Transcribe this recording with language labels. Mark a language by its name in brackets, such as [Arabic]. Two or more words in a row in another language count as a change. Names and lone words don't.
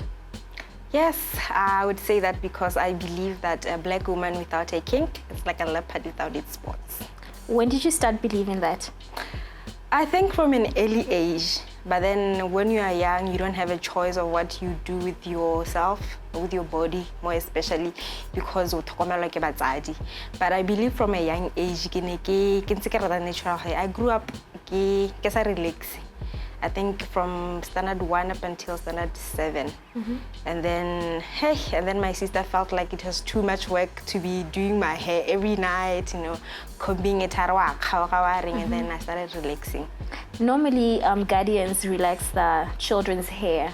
[English] Yes, I would say that because I believe that a black woman without a kink is like a leopard without its spots. When did you start believing that? I think from an early age, but then when you are young, you don't have a choice of what you do with yourself, with your body, more especially because [Tswana] o tlhokomelwa ke batsadi. [English] But I believe from a young age, [Tswana] ke ntse ke rata [English] natural hair. I grew up [Tswana] ke sa [English] relax. I think from standard 1 up until standard 7. And then my sister felt like it was too much work to be doing my hair every night, you know, combing it, and then I started relaxing. Normally, guardians relax the children's hair.